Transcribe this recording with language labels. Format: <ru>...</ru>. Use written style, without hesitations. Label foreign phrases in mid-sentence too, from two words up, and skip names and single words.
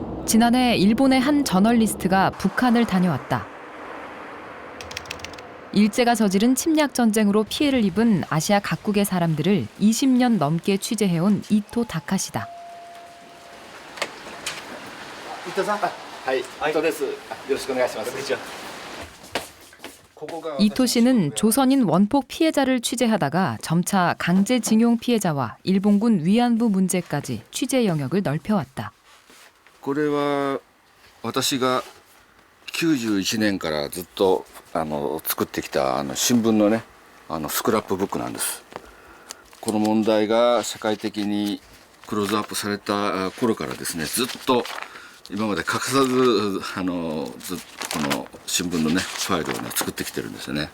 <ko>지난해 일본의 한 저널리스트가 북한을 다녀왔다. 일제가 저지른 침략 전쟁으로 피해를 입은 아시아 각국의 사람들을 20년 넘게 취재해온 이토 다카시다.</ko> <ja>이토さん、はい、伊藤です。よろしくお願いします。</ja> <ko>이토 씨는 조선인 원폭 피해자를 취재하다가 점차 강제징용 피해자와 일본군 위안부 문제까지 취재 영역을 넓혀왔다.</ko> <ja>これは私が91年からずっと作ってきた新聞のねスクラップブックなんです。この問題が社会的にクローズアップされた頃からですね、ずっと今まで欠かさずずっとこの新聞のねファイルをね作ってきてるんですよね。</ja>